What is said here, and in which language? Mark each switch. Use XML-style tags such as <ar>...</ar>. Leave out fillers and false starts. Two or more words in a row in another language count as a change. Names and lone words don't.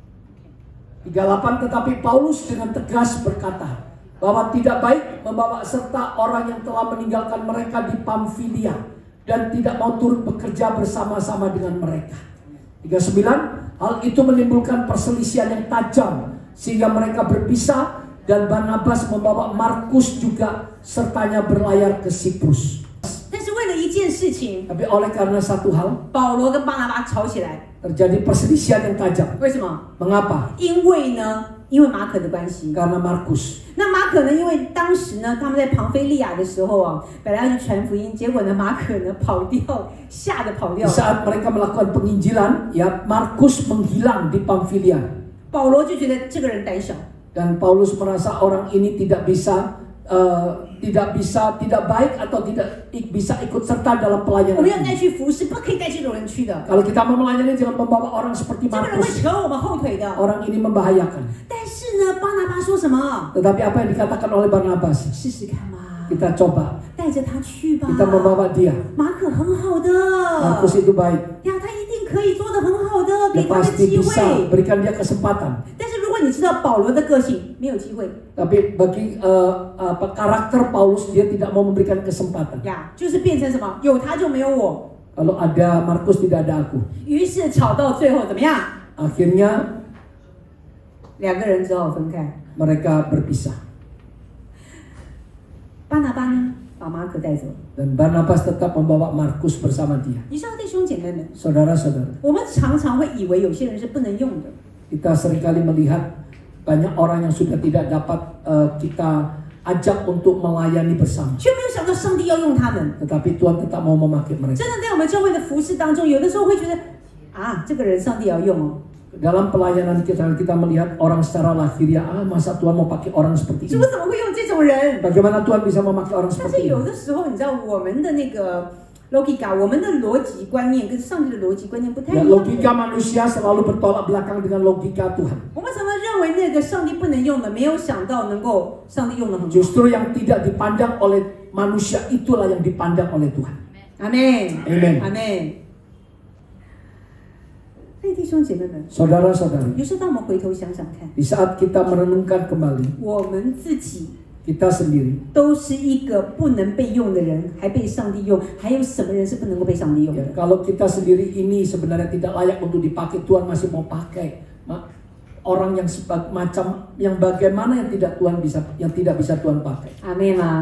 <id>38, tetapi Paulus dengan tegas berkata bahwa tidak baik membawa serta orang yang telah meninggalkan mereka di Pamfilia dan tidak mau turut bekerja bersama-sama dengan mereka. 39, hal itu menimbulkan perselisihan yang tajam sehingga mereka berpisah dan Barnabas membawa Markus juga sertanya berlayar ke Siprus.</id> <zh>但是为了一件事情，</zh> <id>Tapi oleh karena satu hal</id> <zh>保罗跟巴拿巴吵起来。</zh> <id>terjadi perselisihan yang tajam.</id> <zh>为什么？</zh> <id>Mengapa?</id> <zh>因为马可的关系。</zh> <id>Karena Markus.</id> <zh>那马可呢？因为当时呢，他们在庞菲利亚的时候啊，本来要去传福音，结果呢，马可呢跑掉，吓得跑掉</zh> <id>Di。saat mereka melakukan penginjilan, ya Markus menghilang di Pamfilia.</id> <zh>保罗就觉得这个人胆小，</zh> <id>Dan Paulus merasa orang ini tidak bisa tidak baik atau tidak bisa ikut serta dalam</id> <zh>我</zh> <id>pelayanan</id> <zh>们要带</zh> <id>ini.</id> <zh>去服侍，不可以带这种人去的。</zh> <id>Kalau kita mau melayani jangan membawa orang seperti</id> <zh>这个人会</zh> <id>Markus.</id> <zh>扯我们后腿的。</zh> <id>Orang ini membahayakan.</id> <zh>但是呢，巴拿巴说什么？</zh> <id>Tetapi apa yang dikatakan oleh Barnabas?</id> <zh>试试看嘛，</zh> <id>Kita coba,</id> <zh>带着他去吧。</zh> <id>kita membawa dia.</id> <zh>马可很好的，</zh> <id>Markus itu baik.</id> <zh>呀，他一定可以做得很好的，</zh> <id>Dia</id> <zh>给他的</zh> <id>pasti</id> <zh>机</zh> <id>bisa</id> <zh>会。</zh> <id>berikan dia kesempatan.</id> <zh>但是如果你知道保罗的个性，没有机会</zh> <id>Tapi bagi karakter Paulus dia tidak mau memberikan kesempatan.</id> <zh>呀，就是变成什么？有他就没有我。</zh> <id>Kalau ada Markus tidak ada aku.</id> <zh>于是吵到最后怎么样？</zh> <id>Akhirnya</id> <zh>两个人只好分开。</zh> <id>mereka berpisah.</id> <zh>巴拿巴呢，把马可带走。</zh> <id>Dan Barnabas tetap membawa Markus bersama dia.</id> <zh>你知道弟兄姐妹们，</zh> <id>Saudara-saudara,</id> <zh>我们常常会以为有些人是不能用的。</zh> <id>kita seringkali melihat banyak orang yang sudah tidak dapat kita ajak untuk melayani bersama.</id> <zh>却没有想到上帝要用他们。</zh> <id>Tetapi Tuhan tetap mau memakai mereka.</id> <zh>真的在我们教会的服事当中，有的时候会觉得啊，这个人上帝要用哦，</zh> <id>Dalam pelayanan kita melihat orang secara lahiriah, masa Tuhan mau pakai orang seperti</id> <zh>主</zh> <id>ini?</id> <zh>怎么会用这种人？</zh> <id>Bagaimana Tuhan bisa memakai orang</id> <zh>但是</zh> <id>seperti</id> <zh>有</zh> <id>ini?</id> <zh>的时候，你知道我们的那个 logika，我们的逻辑观念跟上帝的逻辑观念不太</zh> <id>Ya,</id> <zh>一样。</zh> <id>logika manusia selalu bertolak belakang dengan logika Tuhan.</id> <zh>我们常常认为那个上帝不能用的，没有想到能够上帝用的很好。</zh> <id>Justru yang tidak dipandang oleh manusia itulah yang dipandang oleh Tuhan.</id> <zh>阿妹，</zh> <id>Amen.</id> <zh>阿妹。所以弟兄姐妹们，</zh> <id>Saudara-saudari,</id> <zh>有时候当我们回头想想看，</zh> <id>di saat kita merenungkan kembali</id> <zh>我们自己</zh> <id>kita sendiri,</id> <zh>都是一个不能被用的人，还被上帝用，还有什么人是不能够被上帝用</zh> <id>ya,</id> <zh>的？</zh> <id>kalau kita sendiri ini sebenarnya tidak layak untuk dipakai, Tuhan masih mau pakai orang yang macam yang bagaimana yang tidak bisa Tuhan pakai.</id> <zh>阿妹吗？</zh>